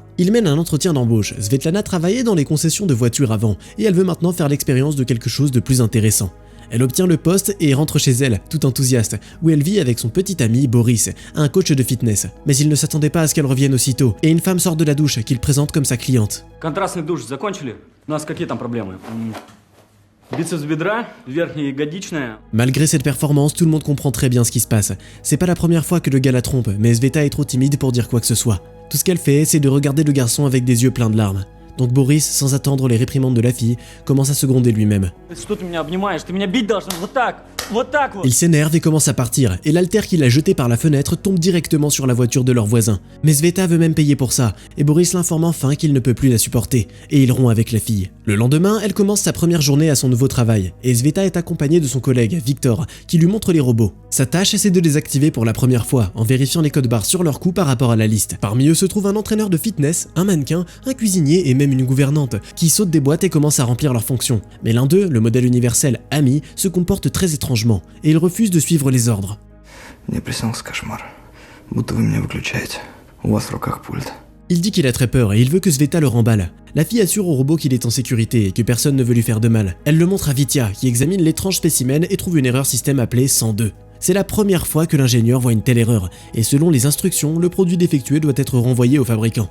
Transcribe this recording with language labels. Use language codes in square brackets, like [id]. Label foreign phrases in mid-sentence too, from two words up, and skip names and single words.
[fr] Il mène un entretien d'embauche. Svetlana travaillait dans les concessions de voitures avant, et elle veut maintenant faire l'expérience de quelque chose de plus intéressant. Elle obtient le poste et rentre chez elle, tout enthousiaste, où elle vit avec son petit ami Boris, un coach de fitness. Mais il ne s'attendait pas à ce qu'elle revienne aussitôt, et une femme sort de la douche qu'il présente comme sa cliente. [ru] Контрастный душ закончили? У нас какие там проблемы? Бицепс бедра, верхняя ягодичная. [fr] Malgré cette performance, tout le monde comprend très bien ce qui se passe. C'est pas la première fois que le gars la trompe, mais Sveta est trop timide pour dire quoi que ce soit. Tout ce qu'elle fait, c'est de regarder le garçon avec des yeux pleins de larmes. Donc Boris, sans attendre les réprimandes de la fille, commence à se gronder lui-même. [ru] Что ты меня обнимаешь? Ты меня бить должен вот так вот. [fr] Il s'énerve et commence à partir, et l'haltère qu'il a jeté par la fenêtre tombe directement sur la voiture de leur voisin. Mais Sveta veut même payer pour ça, et Boris l'informe enfin qu'il ne peut plus la supporter, et il rompt avec la fille. Le lendemain, elle commence sa première journée à son nouveau travail, et Sveta est accompagnée de son collègue, Victor, qui lui montre les robots. Sa tâche, c'est de les activer pour la première fois, en vérifiant les codes barres sur leur cou par rapport à la liste. Parmi eux se trouve un entraîneur de fitness, un mannequin, un cuisinier et même une gouvernante, qui sautent des boîtes et commencent à remplir leurs fonctions. Mais l'un d'eux, le modèle universel Ami, se comporte très étrangement, et il refuse de suivre les ordres. [ru] Мне приснился кошмар. Будто вы меня выключаете. У вас в руках пульт. [fr] Il dit qu'il a très peur et il veut que Sveta le remballe. La fille assure au robot qu'il est en sécurité et que personne ne veut lui faire de mal. Elle le montre à Vitya, qui examine l'étrange spécimen et trouve une erreur système appelée 102. C'est la première fois que l'ingénieur voit une telle erreur, et selon les instructions, le produit défectueux doit être renvoyé au fabricant.